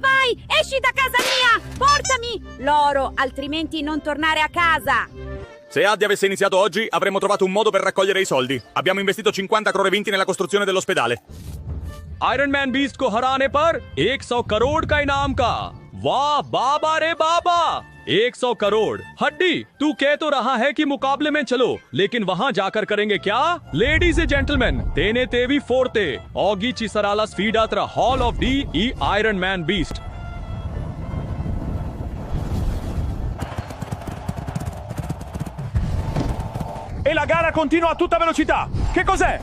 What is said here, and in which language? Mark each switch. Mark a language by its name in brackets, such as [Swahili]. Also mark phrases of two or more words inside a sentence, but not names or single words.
[Italian] Ehi, esci da casa mia! Portami l'oro, altrimenti non tornare a casa! Se Addi avesse iniziato oggi, avremmo trovato un modo per raccogliere i soldi. Abbiamo investito 50 crore vinti nella costruzione dell'ospedale. [Hindi] आयरन मैन बीस्ट को हराने पर 100 करोड़ का इनाम का। वाह बाबा रे बाबा, 100 करोड़। हड्डी, तू कह तो रहा है कि मुकाबले में चलो, लेकिन वहां जाकर करेंगे क्या? [Italian] लेडीज e gentlemen, tenetevi forte. Oggi ci sarà la sfida tra Hall of D e Iron Man Beast. E la gara continua a tutta velocità. Che cos'è?